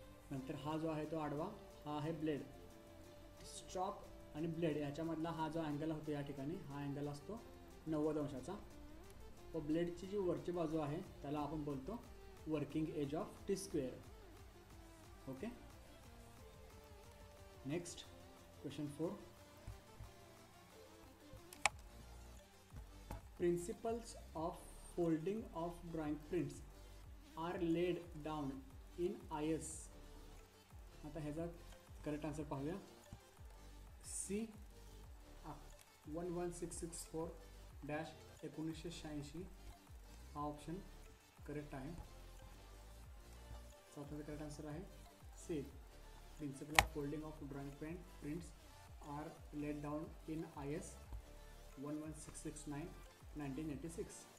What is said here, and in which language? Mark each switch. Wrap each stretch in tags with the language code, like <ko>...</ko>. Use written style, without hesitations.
<mr>नंतर हा जो आहे तो आडवा, हा आहे ब्लेड. स्टॉक आणि ब्लेड याच्यामधला हा जो अँगल होतो या ठिकाणी, हा अँगल असतो 90 अंशाचा. व ब्लेडची जी वरची बाजू आहे त्याला आपण बोलतो working age of T square. Okay.</mr> <en>Next question 4, principles of folding of drawing prints are laid down in IS.</en> <mr>आता ह्याचा करेक्ट आन्सर पाहूया. C 11664-1986 हा ऑप्शन करेक्ट आहे. चौथ्याचा करेक्ट आन्सर आहे C,</mr> <en>Principle of folding of drawing prints are laid down in IS 11669-1986.</en>